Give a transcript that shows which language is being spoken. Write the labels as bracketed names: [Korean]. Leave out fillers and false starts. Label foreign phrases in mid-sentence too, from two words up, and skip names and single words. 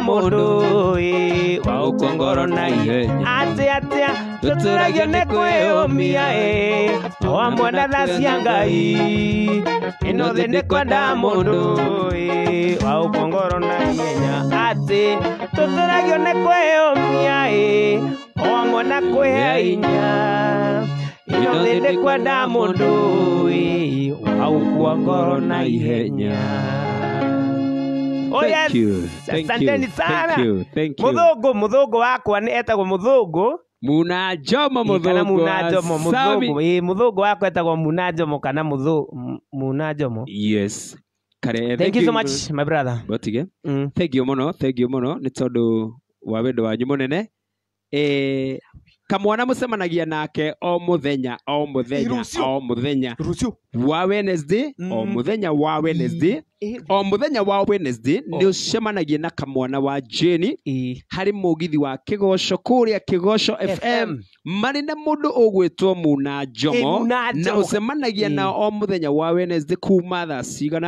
[Kikuyu] mũndũ waũkwa ngoro na ihenya atĩa tũtũragio nĩ kwĩyũmia o hamwe na tha cia Ngai ĩno thĩ ndĩkwenda mũndũ waũkwa ngoro na ihenya atĩ tũtũragio nĩ kwĩyũmia o hamwe na kwĩhe hinya ĩno thĩ ndĩkwenda mũndũ waũkwa ngoro na ihenya [English] Thank you. [Swahili] Asanteni sana. [English] Thank you. [Kikuyu] Mũthũngũ wakwa nĩ etagwo mũthũngũ Muna Jomo kana Mũthũngũ Muna Jomo mũthũngũ wakwa etagwo Muna Jomo kana Muna Jomo [English] Yes. Kare Thank you so much my brother [Kikuyu] Botige [English] Thank you [Kikuyu] mũno nĩ tondũ wa wendo wanyu mũnene kamwana mũcemanagia nake o mũthenya wa Wednesday o mũthenya wa Wednesday nĩ ũcemanagia na kamwana wa Jane harĩ mũgithi wa Kĩgoco kũrĩa Kĩgoco FM marĩ na mũndũ ũgwĩtwo Muna Jomo na ũcemanagia na o mũthenya wa Wednesday kuma thaa cigana